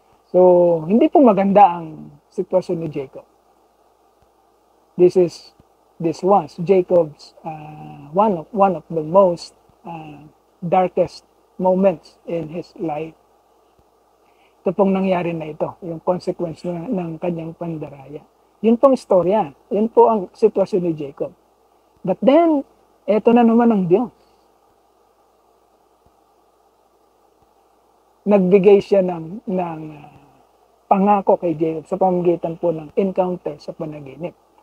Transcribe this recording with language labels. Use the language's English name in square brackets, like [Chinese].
[Filipino] So hindi po maganda ang sitwasyon ni Jacob. [English] This was Jacob's one of the most darkest moments in his life. [Filipino] Ito pong nangyari na ito, yung consequence ng kanyang pandaraya. Yun pong istorya, yun po ang sitwasyon ni Jacob. [English] But then, [Filipino] eto na naman ang Diyos. Nagbigay siya ng pangako kay Jacob sa pamamagitan po ng encounter sa panaginip.